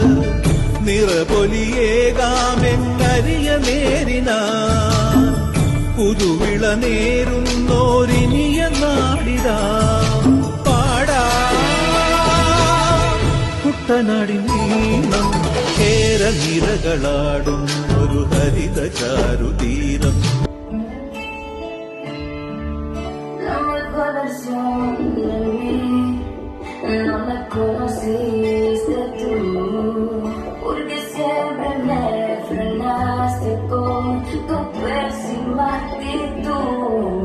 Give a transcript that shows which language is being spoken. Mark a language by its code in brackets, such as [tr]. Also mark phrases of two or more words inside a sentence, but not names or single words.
[ml] നിറപൊലിയേകാമെന്നരിയ നേരിനാ പുതുവിള നേരുന്നോരിനിയ നാടിതാ പാടാ കുട്ടനാടിൻ നീളം കേരനിരകളാടും ഒരു ഹരിത ചാരുതീരം. [es] No me conociste tú, porque siempre me frenaste con tu pésima actitud.